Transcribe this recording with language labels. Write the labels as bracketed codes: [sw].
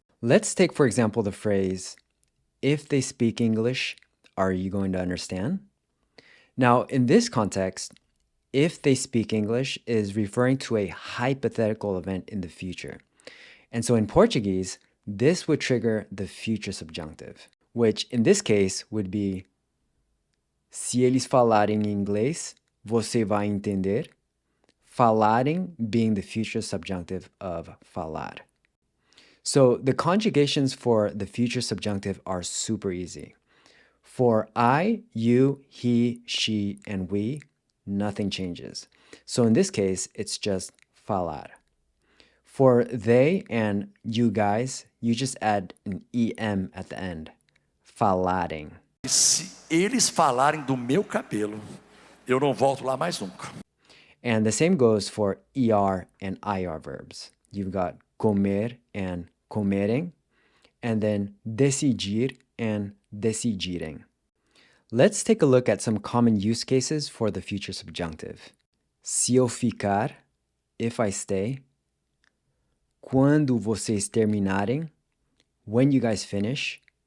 [en] Let's take, for example, the phrase, if they speak English, are you going to understand? Now, in this context, if they speak English is referring to a hypothetical event in the future. And so in Portuguese, this would trigger the future subjunctive, which in this case would be [pt] Se eles falarem inglês, você vai entender. [en] Falarem being the future subjunctive of falar. So the conjugations for the future subjunctive are super easy. For I, you, he, she, and we, nothing changes. So in this case, it's just falar. For they and you guys, you just add an EM at the end. [pt] Falarem. Se eles falarem do meu cabelo, eu não volto lá mais nunca. [en] And the same goes for ER and IR verbs. You've got comer and comerem, and then decidir and decidirem. Let's take a look at some common use cases for the future subjunctive. [pt] Se eu ficar, [en] if I stay. [pt] Quando vocês terminarem, [en] when you guys finish.